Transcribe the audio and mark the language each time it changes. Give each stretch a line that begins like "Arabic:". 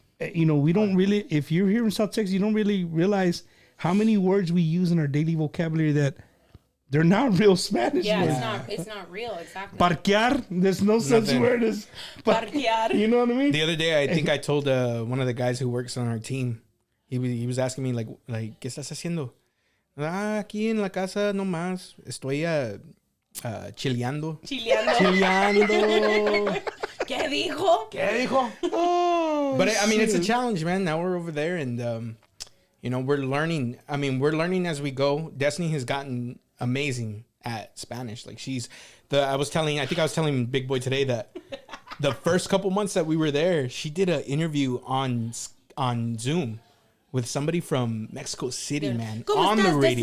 English: We don't really, if you're here in South Texas, you don't really realize how many words we use in our daily vocabulary that they're not real Spanish. Yeah, it's not real, exactly. Parquear, there's no such word as parquear. You know what I mean? The other day, I think I told one of the guys who works on our team, he was asking me, like,
Spanish: ¿qué estás haciendo? Aquí en la casa nomás estoy chileando. Chileando. ¿Qué dijo? Oh,
English: but I mean, it's a challenge, man. Now we're over there, and we're learning. I mean, we're learning as we go. Destiny has gotten amazing at Spanish. Like, I think I was telling Big Boy today that the first couple months that we were there, she did an interview on Zoom with somebody from Mexico City, man, on the radio.